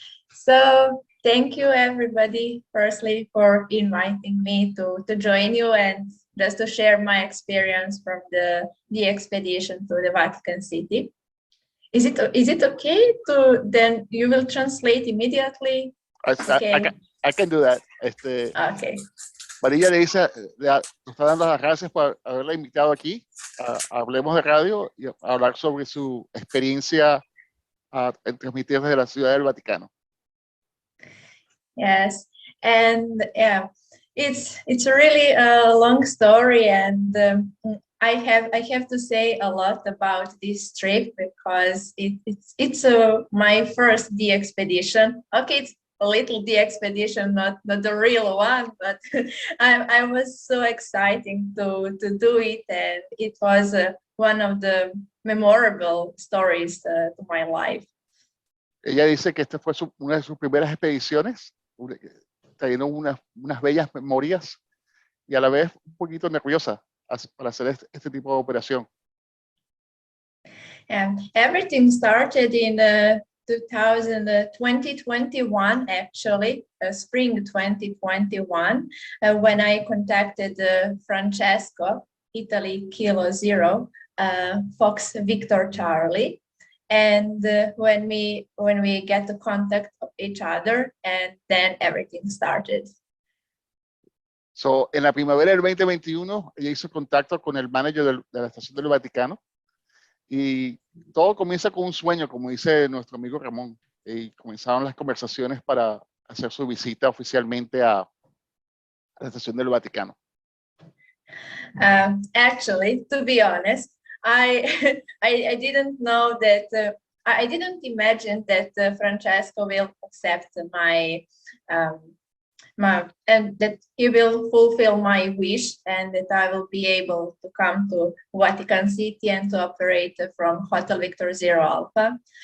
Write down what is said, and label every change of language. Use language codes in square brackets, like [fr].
[en] So thank you everybody, firstly, for inviting me to join you and just to share my experience from the expedition to the Vatican City. Is it okay to then you will translate immediately? Okay. I can do that. Okay. [es] Marija le dice, nos está dando las gracias por haberla invitado aquí a Hablemos de Radio y a hablar sobre su experiencia en transmitir desde la Ciudad del Vaticano. [en] Yes, and yeah, it's really a long story, and I have to say a lot about this trip because it's my first expedition. Okay, it's a little expedition, not the real one, but I was so excited to do it, and it was one of the memorable stories to my life. [es] Ella dice que esta fue una de sus primeras expediciones, trayendo unas bellas memorias y a la vez un poquito nerviosa para hacer este tipo de operación. [en] And everything started in 2021, actually, spring 2021, when I contacted Francesco, Italy Kilo Zero, Fox Victor Charlie. And when we get the contact of each other, and then everything started. [es] So, en la primavera del 2021, ella hizo contacto con el manager de la Estación del Vaticano Y todo comienza con un sueño, como dice nuestro amigo Ramón. Y comenzaron las conversaciones para hacer su visita oficialmente a la Estación del Vaticano. [en] Actually, to be honest, I didn't know that. I didn't imagine that Francesco will accept my and that he will fulfill my wish, and that I will be able to come to Vatican City and to operate from Hotel Victor Zero Alpha.